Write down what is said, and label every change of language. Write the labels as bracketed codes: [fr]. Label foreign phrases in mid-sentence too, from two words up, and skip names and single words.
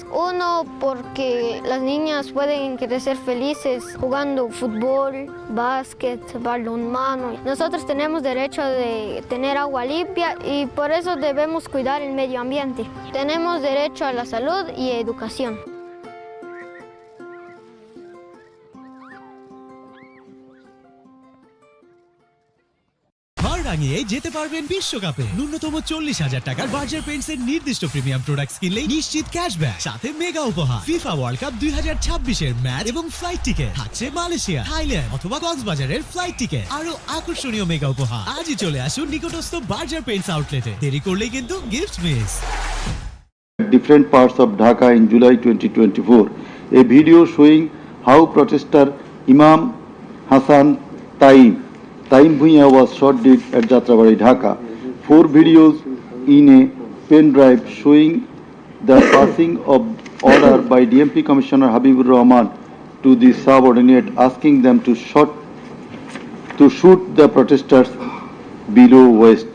[es] Uno, porque las niñas pueden crecer felices jugando fútbol, básquet, balonmano. Nosotros tenemos derecho de tener agua limpia y por eso debemos cuidar el medio ambiente. Tenemos derecho a la salud y educación. [bn] রাঙিয়ে যেতে পারবেন বিশ্বকাপে ন্যূনতম 40,000 টাকার বার্জার পেইন্টস এর নির্দিষ্ট [en] premium products [bn] কিনলেই নিশ্চিত ক্যাশব্যাক সাথে মেগা উপহার ফিফা ওয়ার্ল্ড কাপ 2026 এর ম্যাচ এবং [en] flight ticket [bn] থাকছে মালয়েশিয়া, থাইল্যান্ড অথবা কক্সবাজারের [en] flight ticket [bn] আরো আকর্ষণীয় মেগা উপহার। আজই চলে আসুন নিকটস্থ বার্জার পেইন্টস আউটলেটে, দেরি করলেই কিন্তু [en] gift miss. Different parts of Dhaka in July 2024. A video showing how protester Imam Hassan Taim Bhuiya was shot dead at Jatrabari, Dhaka. 4 videos in a pen drive showing the passing of order by DMP Commissioner Habibur Rahman to the subordinate, asking them to shoot the protesters below waist.